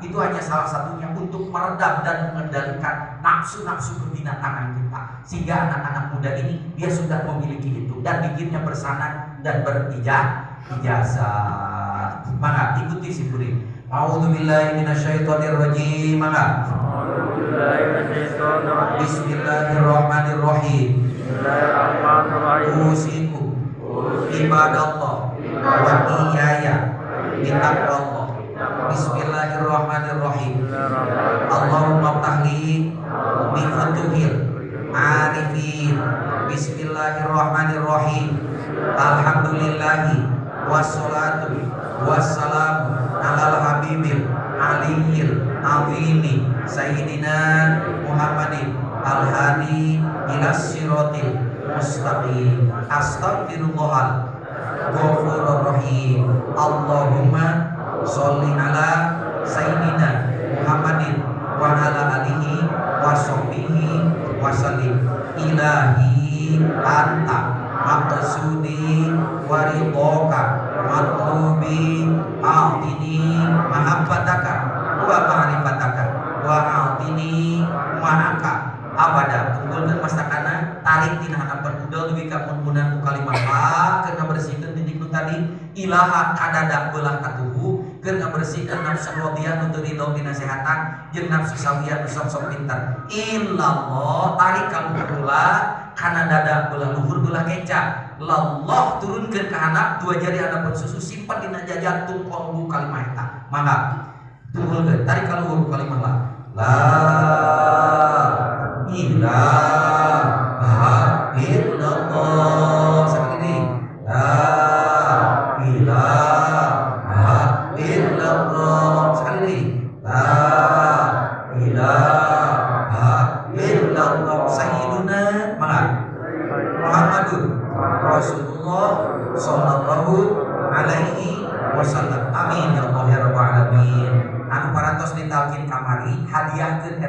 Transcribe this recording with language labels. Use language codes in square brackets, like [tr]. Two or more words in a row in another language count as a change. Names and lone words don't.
[id] Itu hanya salah satunya untuk meredam dan mengendalikan nafsu-nafsu kebinatangan kita. Sehingga anak-anak muda ini dia sudah memiliki itu dan zikirnya bersanad dan berijazah. Maka ikuti si Puri. [ar] أعوذ بالله من الشيطان الرجيم. Maka بسم الله الرحمن الرحيم. أوصيكم عباد الله وإياي بتقوى الله. بسم الله الرحمن الرحيم. اللهم افتح لي بفتوح العارفين. بسم الله الرحمن الرحيم. الحمد لله والصلاة والسلام على الحبيب العلي العظيم سيدنا محمد الهادي إلى الصراط المستقيم. أستغفر الله الغفور الرحيم. اللهم صل على سيدنا محمد وعلى آله وصحبه و وسلم. إلهي أنت مقصودي ورضاك مطلوبي أعطني محبتك ومعرفتك وأعطني معك أبدا. [su] Tunggulkeun mastakana tarik tina hanapan udel dugi ka mun kalimah la keur ngabersihkeun titik nu tadi ilaha kadada beulah katuhu keur ngabersihkeun nafsu radiyah nu teu ridho dinasehatan jeung nafsu sawiyah nu sok-sok pintar. Illallah tarik ka luhur kana dada beulah luhur beulah keca. Lallah turunkeun ka handap dua jari hadapan susu simpan dina jantung kolbu kalimah eta. Mangga tunggulkeun tarik ka luhur kalimah la. [ar] لا إله إلا الله. [id] Sakit ini. [ar] لا إله إلا الله. [id] Sekali ini. [ar] لا إله إلا الله. سيدنا محمد رسول الله صلى الله عليه وسلم. آمين يا الله يا رب العالمين. [su] Anu parantos ditalkin kamari hadiahkeun